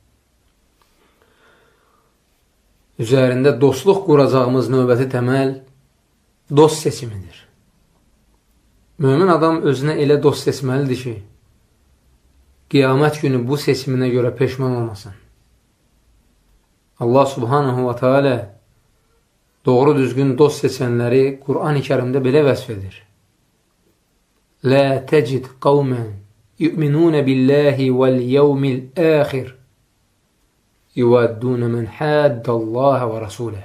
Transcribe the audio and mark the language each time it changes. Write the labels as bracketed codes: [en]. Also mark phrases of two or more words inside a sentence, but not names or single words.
[az] Üzərində dostluq quracağımız növbəti təməl dost seçimidir. Mömin adam özünə elə dost seçməlidir ki, qiyamət günü bu seçiminə görə peşman olmasın. [ar] الله سبحانه وتعالى [az] doğru düzgün dost seçənləri Qur'an-ı Kərimdə belə vəsf edir. [ar] لا تجد قوما يؤمنون بالله واليوم الآخر يوادون من حاد الله ورسوله.